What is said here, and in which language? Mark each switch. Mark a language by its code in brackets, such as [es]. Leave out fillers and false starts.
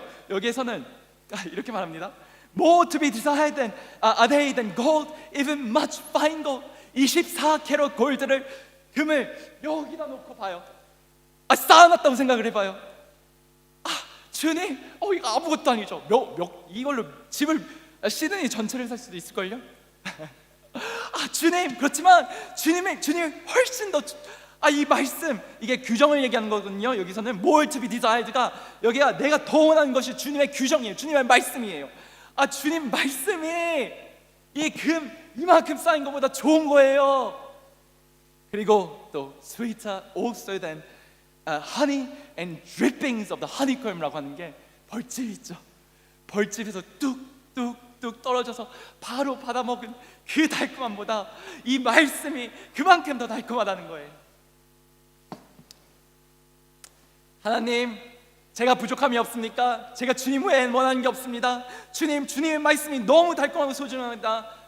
[ko] 여기에서는 이렇게 말합니다. [en] More to be desired than gold, even much fine gold. [ko] 24캐럿 금을 여기다 놓고 봐요. 쌓아놨다고 생각을 해봐요. 주님, 이거 아무것도 아니죠. 이걸로 집을 시드니 전체를 살 수도 있을걸요. 주님, 그렇지만 주님이 훨씬 더, 이 말씀, 이게 규정을 얘기하는 거거든요. 여기서는 [en] more to be desired [ko] 가, 여기가 내가 더 원하는 것이 주님의 규정이에요. 주님의 말씀이에요. 주님 말씀이 이 금 이만큼 쌓인 것보다 좋은 거예요. 그리고 또 [en] sweeter also than honey and drippings of the honeycomb [ko] 라고 하는 게 벌집 있죠. 벌집에서 뚝뚝뚝 떨어져서 바로 받아먹은 그 달콤함보다 이 말씀이 그만큼 더 달콤하다는 거예요. 하나님, 제가 부족함이 없습니까? 제가 주님 외에 원하는 게 없습니다. 주님의 말씀이 너무 달콤하고 소중합니다.